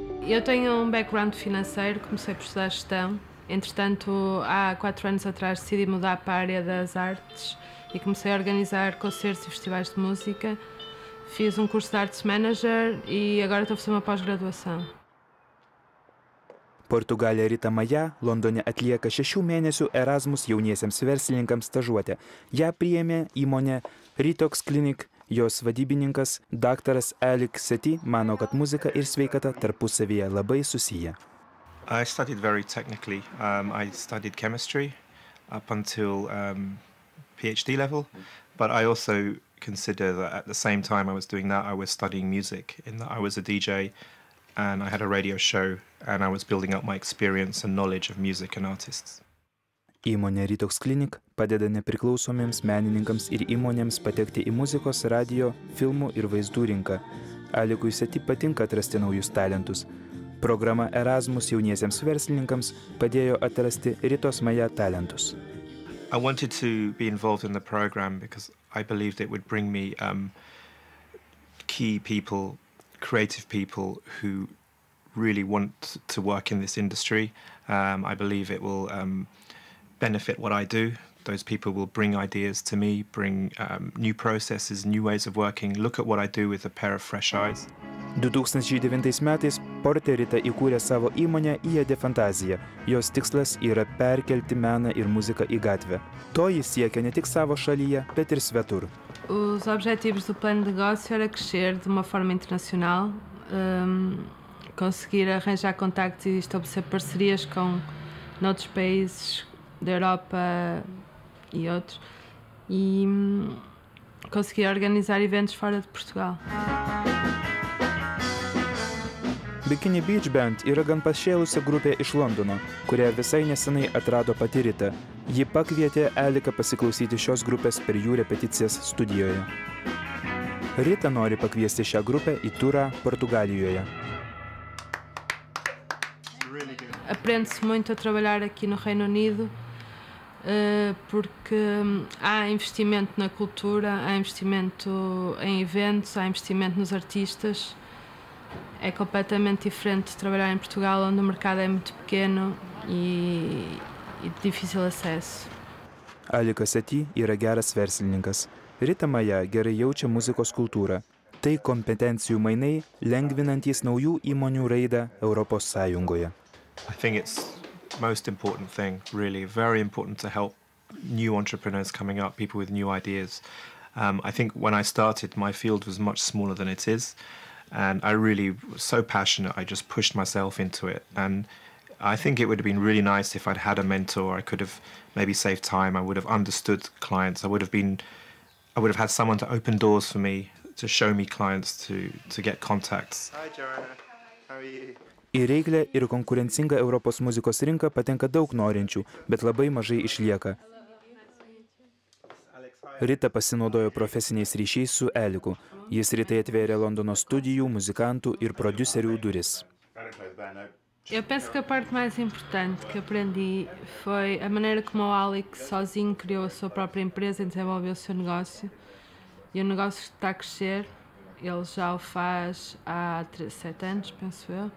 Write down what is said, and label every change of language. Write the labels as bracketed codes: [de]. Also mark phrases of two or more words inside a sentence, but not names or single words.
[pt] Eu tenho um background financeiro, comecei por estudar gestão. Entretanto, há 4 anos atrás decidi mudar para a área das artes e comecei a organizar concertos e festivais de música. Fiz um curso de [en] Arts Manager [pt] e agora estou a fazer uma pós-graduação. [lt] Portugalė Rita Maja Londone atlieka 6 mėnesių Erasmus jauniesiems verslininkams stažuotę. Ją priėmė įmonė Ritox Clinic. Jos vadybininkas daktaras Alik Sethi mano, kad muzika ir sveikata tarpusavyje labai susiję. [en] I studied very technically. I studied chemistry up until PhD level, but I also consider that at the same time I was doing that, I was studying music, in that I was a DJ and I had a radio show and I was building up my experience and knowledge of music and artists. [lt] Įmonė Ritox Clinic padeda nepriklausomiems menininkams ir įmonėms patekti į muzikos, radio, filmų ir vaizdų rinką. Alikui Sethi patinka atrasti naujus talentus. Programa Erasmus jauniesiems verslininkams padėjo atrasti Ritos Maja talentus. [en] I wanted to be involved in the program because I believed it would bring me key people, creative people who really want to work in this industry. I believe it will benefit what I do. Those people will bring ideas to me, bring new processes, new ways of working, look at what I do with a pair of fresh eyes. [lt] 2009 metais Porte Rita įkūrė savo įmonę IAD Fantazija. Jos tikslas yra perkelti meną ir muziką į gatvę. To jis siekia ne tik savo šalyje, bet ir svetur. [pt] Os objetivos do plano de negócio era crescer de uma forma internacional, conseguir arranjar contactos e estabelecer parcerias com noutros países da Europa e outros, e conseguir organizar eventos fora de Portugal. [lt] Bikini Beach Band yra gan pašėlusi grupė iš Londono, kurią visai nesenai atrado pati Rita. Ji pakvietė Aliką pasiklausyti šios grupės per jų repeticijas studijoje. Rita nori pakviesti šią grupę į turą Portugalijoje. [pt] Aprende-se muito a trabalhar aqui no Reino Unido, porque há investimento na cultura, há investimento em eventos, há investimento nos artistas. É completamente diferente de trabalhar em Portugal, onde o mercado é muito pequeno e de difícil acesso. [lt] Alikas Sethi yra geras verslininkas. Rita Maja gerai jaučia muzikos kultūrą. Tai kompetencijų mainai, lengvinantys naujų įmonių raidą Europos Sąjungoje. [en] I think it's the most important thing, really, very important to help new entrepreneurs coming up, people with new ideas. I think when I started, my field was much smaller than it is, and I really was so passionate, I just pushed myself into it. And I think it would have been really nice if I'd had a mentor. I could have maybe saved time, I would have understood clients, I would have had someone to open doors for me, to show me clients, to get contacts. Hi Joanna, how are you? [lt] Į reiklę ir konkurencingą Europos muzikos rinką patenka daug norinčių, bet labai mažai išlieka. Rita pasinaudojo profesiniais ryšiais su Aliku. Jis Ritai atvėrė Londono studijų, muzikantų ir prodiuserių duris. [pt] Eu penso que a parte mais importante que aprendi foi a maneira como o Alik sozinho criou a sua própria empresa e desenvolveu o seu negócio. E o negócio está a crescer, ele já o faz há 7 anos, penso eu.